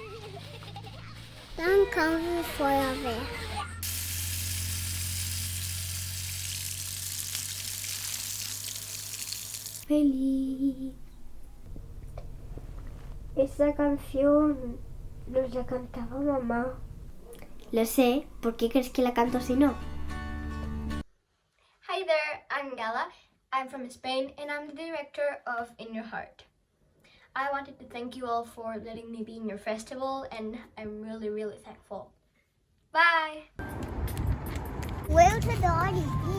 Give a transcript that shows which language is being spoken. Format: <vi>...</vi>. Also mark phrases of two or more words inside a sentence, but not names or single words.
<de>Dann kam die Feuerwehr.</de> <es>Feliz. Esa canción nos la cantaba mamá. Lo sé, ¿por qué crees que la canto si no?</es> <en>Hi there, I'm Gala. I'm from Spain and I'm the director of In Your Heart. I wanted to thank you all for letting me be in your festival, and I'm really, really thankful. Bye! Where to Dottie be?</en>